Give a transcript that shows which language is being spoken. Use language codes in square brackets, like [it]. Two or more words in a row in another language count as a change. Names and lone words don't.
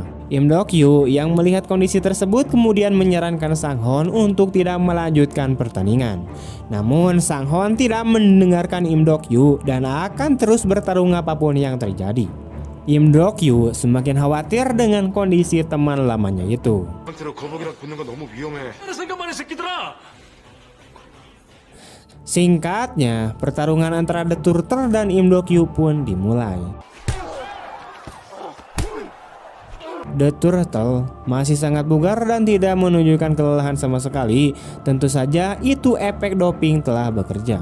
[id] Im Dok-kyu yang melihat kondisi tersebut kemudian menyarankan Sang Hon untuk tidak melanjutkan pertandingan. Namun Sang Hon tidak mendengarkan Im Dok-kyu dan akan terus bertarung apapun yang terjadi. Im Dok-kyu semakin khawatir dengan kondisi teman lamanya itu. [ko] 한테로 거북이랑 붙는 건 너무 위험해. 생각만 해, 새끼들아! [id] Singkatnya, pertarungan antara The Turtle dan Im Dok-kyu pun dimulai. The Turtle masih sangat bugar dan tidak menunjukkan kelelahan sama sekali. Tentu saja itu efek doping telah bekerja.